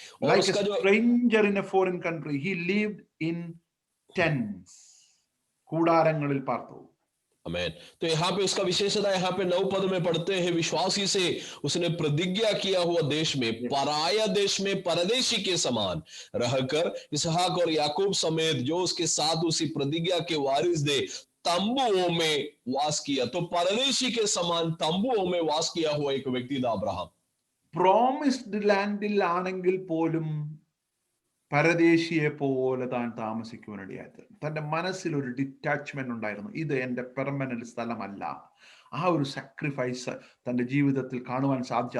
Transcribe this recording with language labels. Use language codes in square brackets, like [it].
[en] like a stranger in a foreign country he lived in tents, [ml] കൂടാരങ്ങളിൽ പാർത്തു. [hi] आमेन। तो यहाँ पे उसका विशेषता यहाँ पे 9 पद में पढ़ते हैं, विश्वासी से उसने प्रतिज्ञा किया हुआ देश में, पराया देश में परदेशी के समान रहकर इसहाक और याकूब समेत जो उसके साथ उसी प्रतिज्ञा के वारिस दे तंबुओं में वास किया। तो परदेशी के समान तंबुओं में वास किया हुआ एक व्यक्ति था अब्राहम। [ml] പ്രോമിസ്ഡ് ലാൻഡിൽ ആണെങ്കിൽ പോലും പരദേശിയെ പോലെ താൻ താമസിക്കുവാനിടയായത്. തന്റെ മനസ്സിൽ ഒരു ഡിറ്റാച്ച്മെന്റ് ഉണ്ടായിരുന്നു. ഇത് എൻ്റെ പെർമനന്റ് സ്ഥലമല്ല. ആ ഒരു സാക്രിഫൈസ് തന്റെ ജീവിതത്തിൽ കാണുവാൻ സാധിച്ചു.